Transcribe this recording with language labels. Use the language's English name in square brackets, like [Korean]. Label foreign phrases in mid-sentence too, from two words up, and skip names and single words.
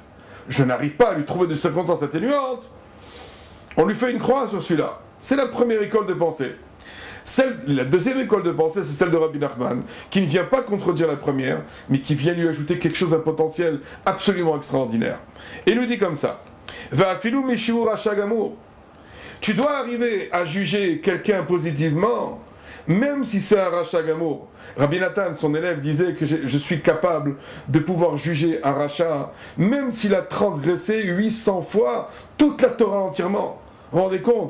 [French] Je n'arrive pas à lui trouver de circonstances atténuantes, on lui fait une croix sur celui-là. C'est la première école de pensée. La deuxième école de pensée, c'est celle de Rabbi Nachman, qui ne vient pas contredire la première, mais qui vient lui ajouter quelque chose d'un potentiel absolument extraordinaire. Et il nous dit comme ça, [Hebrew] ואפילו משיעור רשע גמור. [French] Tu dois arriver à juger quelqu'un positivement, même si c'est un [Hebrew] רשע גמור. [French] Rabbi Nathan, son élève, disait que je suis capable de pouvoir juger un rachat, même s'il a transgressé 800 fois toute la Torah entièrement. Vous vous rendez compte?